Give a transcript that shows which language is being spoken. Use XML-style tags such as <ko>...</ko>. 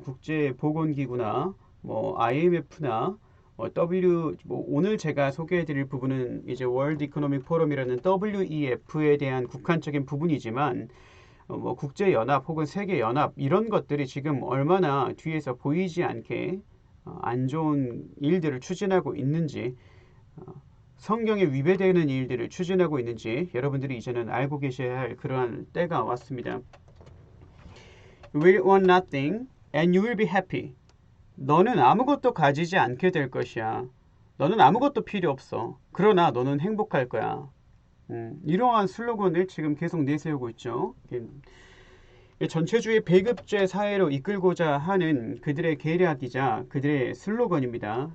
<ko>국제보건기구나 IMF나 오늘 제가 소개해드릴 부분은 이제 월드 이코노믹 포럼이라는 WEF에 대한 국한적인 부분이지만 국제연합 혹은 세계연합 이런 것들이 지금 얼마나 뒤에서 보이지 않게 안 좋은 일들을 추진하고 있는지, 성경에 위배되는 일들을 추진하고 있는지 여러분들이 이제는 알고 계셔야 할 그러한 때가 왔습니다.</ko> <en>You will want nothing and you will be happy.</en> <ko>너는 아무것도 가지지 않게 될 것이야. 너는 아무것도 필요 없어. 그러나 너는 행복할 거야. 이러한 슬로건을 지금 계속 내세우고 있죠. 전체주의 배급제 사회로 이끌고자 하는 그들의 계략이자 그들의 슬로건입니다.</ko>